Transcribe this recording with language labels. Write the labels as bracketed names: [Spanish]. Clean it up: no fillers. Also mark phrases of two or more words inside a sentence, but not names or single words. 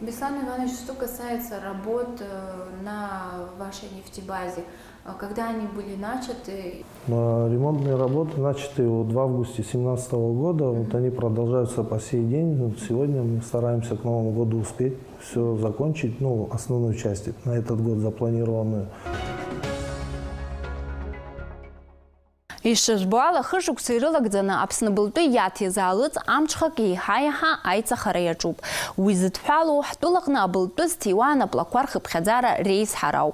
[Russian] Беслан Иванович, что касается работ на вашей нефтебазе, когда они были начаты? Ремонтные работы начаты в августе 2017 года. Вот они продолжаются по сей день. Вот сегодня мы стараемся к Новому году успеть все закончить, ну, основную часть на этот год запланированную. [Abkhazian] Ишыжбуала хыжуксы ирылагӡаны Аԥсны былтәы иаҭизаалыҵ амҽхак еиҳа-еиҳа аиҵахара иаҿуп. Уи зыҭҳәалоу ҳтәылаҟны абылтәы зҭиуа анаплақәа рхыԥхьаӡара реизҳара ауп.